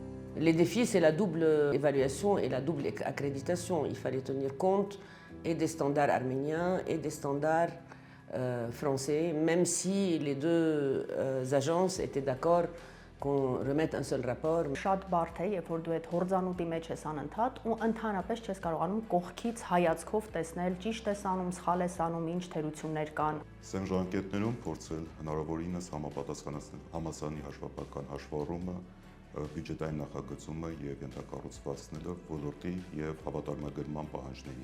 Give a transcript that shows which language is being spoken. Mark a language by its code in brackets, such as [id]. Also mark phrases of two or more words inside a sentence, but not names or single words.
[fr] Les défis, c'est la double évaluation et la double accréditation. Il fallait tenir compte et des standards arméniens et des standards français, même si les deux agences étaient d'accord qu'on remette un seul rapport. [hy] Շատ բարդ է, երբ որ դու այդ հորձանուտի մեջ ես անընդհատ ու ընդհանրապես չես կարողանում կողքից հայացքով տեսնել ճիշտ ես անում, սխալ ես անում, ինչ թերություններ կան։ Սեմ ժամկետներում փորձել հնարավորինս համապատասխանեցնել համալսարանի հաշվապատական հաշվառումը, բյուջետային նախագծումը եւ ենթակառուցվածքները ոլորտի եւ հավատարմագրման պահանջներին։